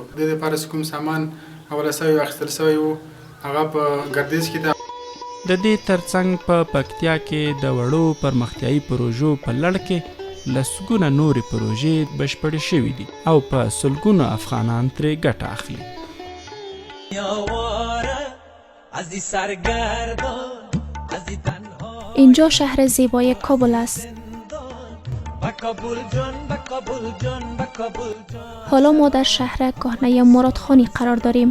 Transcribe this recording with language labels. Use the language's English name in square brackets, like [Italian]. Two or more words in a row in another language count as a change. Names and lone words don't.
[Pashto] د دې لپاره کوم سامان اوله سوی او اخیستل سوی و هغه په ګردیز کې ده. د دې ترڅنګ په پکتیا کې د وړو پرمختیایي پروژو په لړ کې لسګونه نورې پروژې بشپړې شوې دي او په سلګونو افغانان ترې ګټه اخلي. [Persian] اینجا شهر زیبای کابل است. حالا ما در شهر کهنه مرادخانی قرار داریم.